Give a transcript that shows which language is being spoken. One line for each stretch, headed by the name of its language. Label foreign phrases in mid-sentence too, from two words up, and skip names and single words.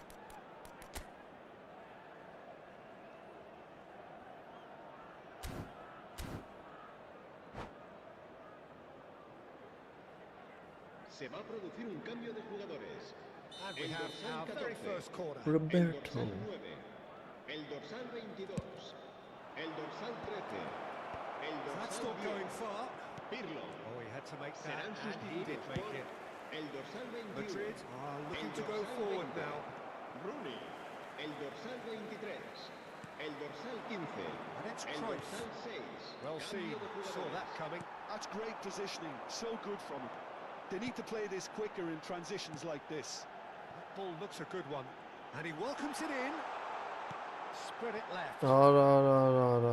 Spanish: Se va a producir un cambio de jugadores.
English: And we
Spanish: El
English: have
Spanish: dorsal
English: our very
Spanish: 14.
English: first corner.
Spanish: El Roberto. dorsal 9. El dorsal 22. El dorsal 13. El
English: That's
Spanish: dorsal
English: not
Spanish: 10.
English: going far.
Spanish: Pirlo.
English: Oh, he had to make that,
Spanish: Serán
English: and he did
Spanish: sustituidos
English: make
Spanish: por
English: it.
Spanish: el dorsal 21.
English: Madrid are looking
Spanish: El
English: to go
Spanish: dorsal
English: forward
Spanish: 20.
English: now.
Spanish: Rooney. El dorsal 23. El dorsal 15.
English: And it's
Spanish: El Cruyff. dorsal 6.
English: Well seen,
Spanish: Cambio de
English: saw that
Spanish: jugadores.
English: coming. That's great positioning, so good from him. They need to play this quicker in transitions like this. That ball looks a good one. And he welcomes it in. Spread it left.
Catalan: Ara.